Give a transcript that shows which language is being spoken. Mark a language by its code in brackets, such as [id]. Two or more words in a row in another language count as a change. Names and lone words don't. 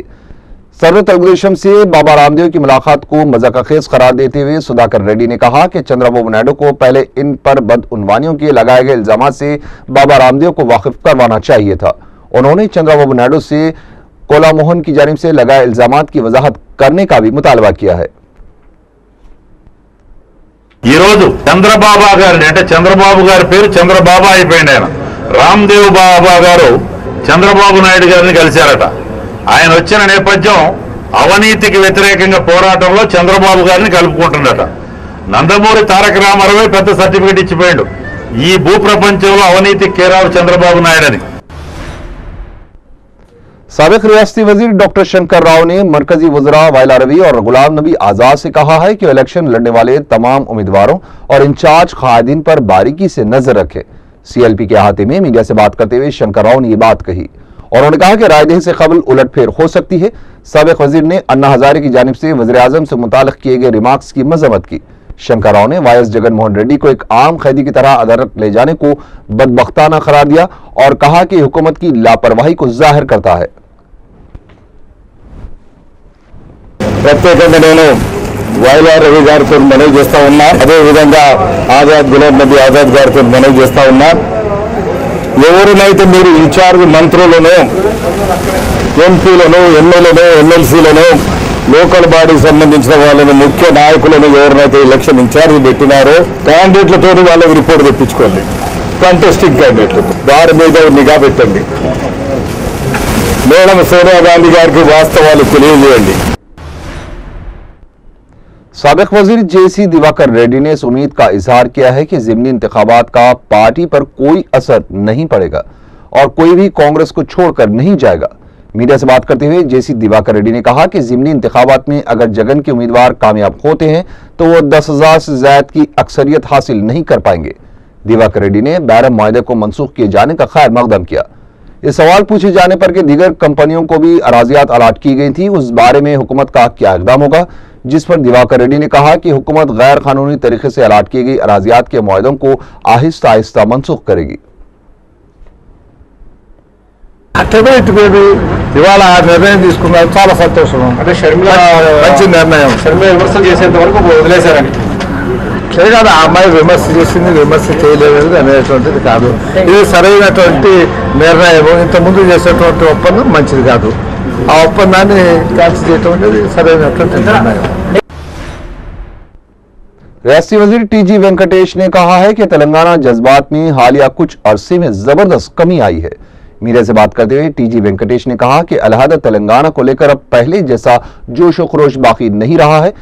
[ur] صدر تلگو دیشم سے بابا رام دیو کی ملاقات کو مضحکہ خیز قرار دیتے ہوئے سدھاکر ریڈی نے کہا کہ چندرابابو نائیڈو کو پہلے ان پر بدعنوانیوں کے لگائے گئے الزامات سے بابا رام دیو کو واقف کروانا چاہیے تھا. انہوں نے چندرابابو نائیڈو سے کولا موہن کی جانب سے لگائے الزامات کی وضاحت کرنے کا بھی مطالبہ کیا ہے. [te] చంద్రబాబు గారిని అంటే చంద్రబాబు గారి పేరు చంద్రబాబు అయిపోయింది. ఆయన రామ్దేవ్ బాబా గారు చంద్రబాబు నాయుడు గారిని కలిశారట. ఆయన వచ్చిన నేపథ్యం అవినీతికి వ్యతిరేకంగా పోరాటంలో చంద్రబాబు గారిని కలుపుకుంటున్నట. నందమూరి తారక రామారావు పెద్ద సర్టిఫికెట్ ఇచ్చిపోయాడు ఈ భూ ప్రపంచంలో అవినీతికి కేరావు చంద్రబాబు నాయుడు అని। [ur] سابق ریاستی وزیر ڈاکٹر شنکر راؤ نے مرکزی وزرا وائلا روی اور غلام نبی آزاد سے کہا ہے کہ الیکشن لڑنے والے تمام امیدواروں اور انچارج قائدین پر باریکی سے نظر رکھیں. سی ایل پی کے احاطے میں میڈیا سے بات کرتے ہوئے شنکر راؤ نے یہ بات کہی اور انہوں نے کہا کہ رائے دہی سے قبل الٹ پھیر ہو سکتی ہے. سابق وزیر نے انا ہزارے کی جانب سے وزیر اعظم سے متعلق کیے گئے ریمارکس کی مذمت کی. شنکر راؤ نے وائی ایس جگن موہن ریڈی کو ایک عام قیدی کی طرح عدالت لے جانے کو بدبختانہ قرار دیا اور کہا کہ حکومت کی لاپرواہی کو ظاہر کرتا ہے. [te] ప్రత్యేకంగా నేను వైలా రవి గారితో మనవి చేస్తా ఉన్నా, అదేవిధంగా గులాం నబీ ఆజాద్ గారితో మనవి చేస్తా ఉన్నా, ఎవరినైతే మీరు ఇన్ఛార్జ్ మంత్రులను, ఎంపీలను, ఎమ్మెల్యేలను, ఎమ్మెల్సీలను, లోకల్ బాడీకి సంబంధించిన వాళ్ళని, ముఖ్య నాయకులను ఎవరినైతే [en] election in-charge [te] పెట్టినారో క్యాండిడేట్లతో వాళ్ళకి రిపోర్ట్ తెప్పించుకోండి, కంటెస్టింగ్ క్యాండిడేట్లతో వారి మీద నిఘా పెట్టండి, మేడం సోనియా గాంధీ గారికి వాస్తవాలు తెలియజేయండి। [ur] سابق وزیر جے سی دیواکر ریڈی نے اس امید کا اظہار کیا ہے کہ ضمنی انتخابات کا پارٹی پر کوئی اثر نہیں پڑے گا اور کوئی بھی کانگریس کو چھوڑ کر نہیں جائے گا. میڈیا سے بات کرتے ہوئے جے سی دیواکر ریڈی نے کہا کہ ضمنی انتخابات میں اگر جگن کے امیدوار کامیاب ہوتے ہیں تو وہ 10,000 سے زیادہ کی اکثریت حاصل نہیں کر پائیں گے. دیواکر ریڈی نے بیرم معاہدے کو منسوخ کیے جانے کا خیر مقدم کیا. اس سوال پوچھے جانے پر کہ دیگر کمپنیوں کو بھی اراضیات الاٹ کی گئی تھی، اس بارے میں حکومت کا کیا اقدام ہوگا، جس پر دیواکر ریڈی نے کہا کہ حکومت غیر قانونی طریقے سے الاٹ کی گئی اراضیات کے معاہدوں کو آہستہ آہستہ منسوخ کرے گی. [te] ఇవాళ ఆ నిర్ణయం తీసుకున్నారు, చాలా సంతోషం। అంటే షర్మిల మంచి నిర్ణయం, షర్మిల విమర్శ చేసేంత వరకు వదిలేశారని కాదు, ఆ అమ్మాయి విమర్శ చేసింది, విమర్శ చేయలేదు అనేటువంటిది కాదు, ఇది సరైనటువంటి నిర్ణయం। ఇంతకుముందు చేసేటువంటి ఒప్పందం మంచిది కాదు, ఆ ఒప్పందాన్ని క్యాన్సిల్ చేయడం అనేది సరైనటువంటి నిర్ణయం। [ur] ریاستی وزیر ٹی جی وینکٹیش نے کہا ہے کہ تلنگانہ جذبات میں حالیہ کچھ عرصے میں زبردست کمی آئی ہے. میڈیا سے بات کرتے ہوئے ٹی جی وینکٹیش نے کہا کہ علاحدہ تلنگانہ کو لے کر اب پہلے جیسا جوش و خروش باقی نہیں رہا ہے.